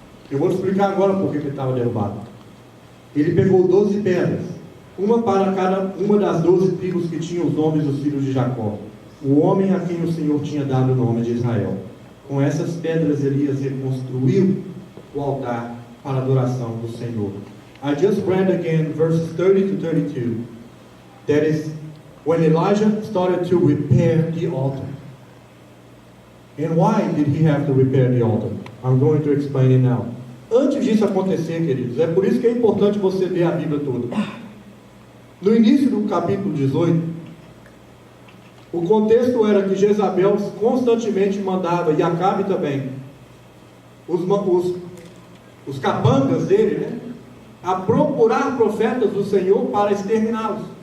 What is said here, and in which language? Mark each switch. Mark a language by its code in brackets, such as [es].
[pt] Eu vou explicar agora por que ele estava derrubado. Ele pegou 12 pedras, uma para cada uma das 12 tribos que tinham os nomes dos filhos de Jacó, o homem a quem o Senhor tinha dado o nome de Israel. Com essas pedras Elias reconstruiu o altar para a adoração do Senhor. [en] I just read again verses 30 to 32. That is when Elijah started to repair the altar. And why did he have to repair the altar? I'm going to explain it now. [pt] Antes disso acontecer, queridos, é por isso que é importante você ler a Bíblia toda. No início do capítulo 18, o contexto era que Jezabel constantemente mandava, e Acabe também, os capangas dele, né, a procurar profetas do Senhor para exterminá-los.